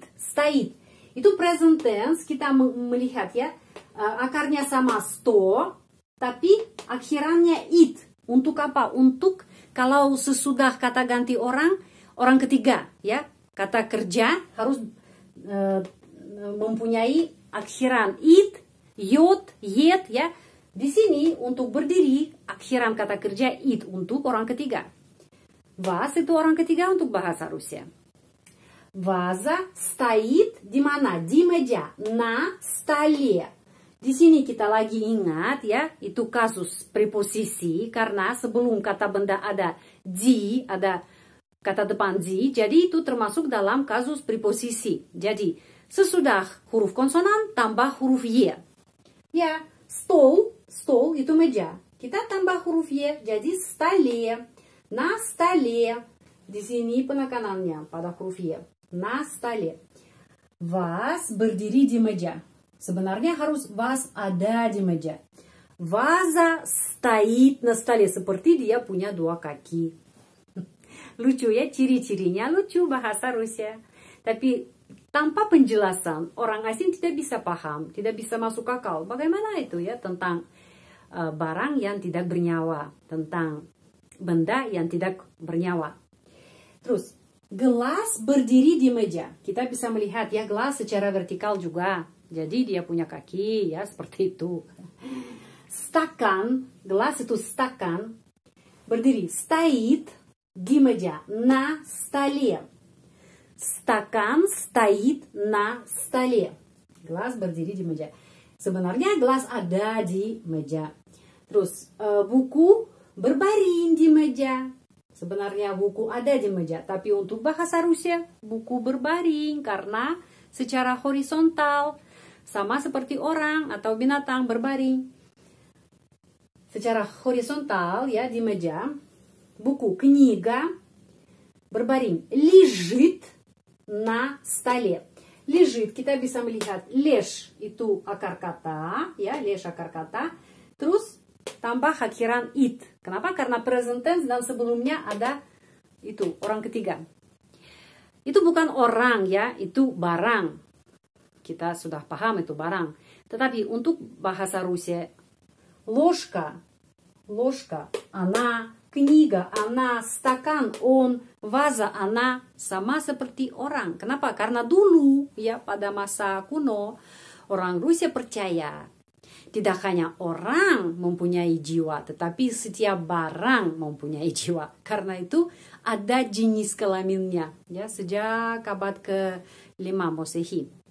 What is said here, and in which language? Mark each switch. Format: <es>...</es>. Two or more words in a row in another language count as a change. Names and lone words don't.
<id>Itu</id> <en>present tense</en> <id>kita melihat ya. Akarnya sama sto, tapi akhirannya it. Untuk apa? Untuk kalau sesudah kata ganti orang ketiga, ya. Kata kerja harus mempunyai akhiran it, yot, yet, ya. Di sini untuk berdiri akhiran kata kerja it untuk orang ketiga. Vas itu orang ketiga untuk bahasa Rusia.</id> <ru>Ваза стоит</ru> <id>di mana? Di meja,</id> <ru>на столе.</ru> <id>Di sini kita lagi ingat ya, itu kasus preposisi karena sebelum kata benda ada di, ada kata depan di, jadi itu termasuk dalam kasus preposisi. Jadi sesudah huruf konsonan tambah huruf y. Ya, stol itu meja. Kita tambah huruf y jadi</id> <ru>столе, на столе.</ru> <id>Di sini penekanannya pada huruf y.</id> <ru>На столе.</ru> <id>Vas berdiri di meja. Sebenarnya harus vas ada di meja.</id> <ru>Ваза стоит на столе.</ru> <id>Seperti dia punya dua kaki. Lucu ya, ciri-cirinya lucu bahasa Rusia. Tapi tanpa penjelasan, orang asing tidak bisa paham, tidak bisa masuk akal. Bagaimana itu ya tentang barang yang tidak bernyawa, tentang benda yang tidak bernyawa. Terus, gelas berdiri di meja. Kita bisa melihat ya gelas secara vertikal juga. Jadi dia punya kaki ya seperti itu. Stakan, gelas itu stakan, berdiri. Стоит di meja,</id> <ru>на столе. Стакан стоит на столе.</ru> <id>Gelas berdiri di meja. Sebenarnya gelas ada di meja. Terus buku berbaring di meja. Sebenarnya buku ada di meja. Tapi untuk bahasa Rusia buku berbaring karena secara horizontal. Sama seperti orang atau binatang berbaring. Secara horizontal ya di meja. Buku, kniga berbaring.</id> <ru>Лежит на столе. Лежит,</ru> <id>kita bisa melihat. Леж itu akar kata. Ya, леж akar kata. Terus tambah akhiran it. Kenapa? Karena</id> <en>present tense</en> <id>dan sebelumnya ada itu, orang ketiga. Itu bukan orang ya, itu barang. Kita sudah paham itu barang. Tetapi untuk bahasa Rusia,</id> <ru>ложка, она, книга, она, стакан, он, ваза, она,</ru> <id>sama seperti orang. Kenapa? Karena dulu ya pada masa kuno, orang Rusia percaya tidak hanya orang mempunyai jiwa, tetapi setiap barang mempunyai jiwa. Karena itu ada jenis kelaminnya ya sejak abad ke-5 Masehi.</id>